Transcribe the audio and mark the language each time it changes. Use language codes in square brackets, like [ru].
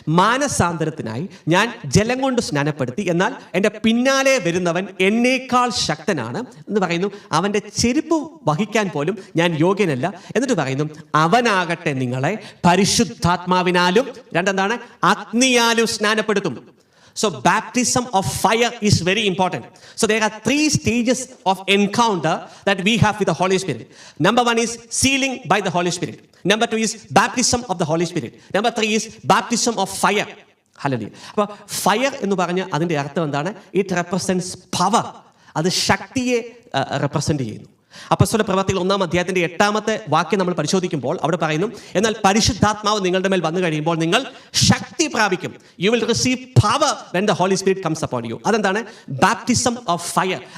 [ml] മാനസാന്തരത്തിനായി ഞാൻ ജലം കൊണ്ട് സ്നാനപ്പെടുത്തി, എന്നാൽ എൻ്റെ പിന്നാലെ വരുന്നവൻ എന്നേക്കാൾ ശക്തനാണ് എന്ന് പറയുന്നു. അവൻ്റെ ചെരുപ്പ് വഹിക്കാൻ പോലും ഞാൻ യോഗ്യനല്ല. എന്നിട്ട് പറയുന്നു, അവനാകട്ടെ നിങ്ങളെ പരിശുദ്ധാത്മാവിനാലും 2 അഗ്നിയാലും സ്നാനപ്പെടുത്തും. [en] So baptism of fire is very important. So there are 3 stages of encounter that we have with the Holy Spirit. Number 1 is sealing by the Holy Spirit. Number 2 is baptism of the Holy Spirit. Number 3 is baptism of fire. Hallelujah. [ml] അപ്പോൾ fire എന്ന് പറഞ്ഞ അതിൻ്റെ അർത്ഥം എന്താണ്? [en] It represents power. [ml] അത് ശക്തിയെ represent ചെയ്യുന്നു. അപ്പോസ്തല പ്രവൃത്തികൾ 1-ാം അധ്യായത്തിൻ്റെ 8-ാമത്തെ വാക്യം നമ്മൾ പരിശോധിക്കുമ്പോൾ അവിടെ പറയുന്നു, എന്നാൽ പരിശുദ്ധാത്മാവ് നിങ്ങളുടെ മേൽ വന്നു കഴിയുമ്പോൾ നിങ്ങൾ ശക്തി പ്രാപിക്കും. [en] You will receive power when the holy spirit comes upon you. [ml] അതെന്താണ്? [en] Baptism of fire.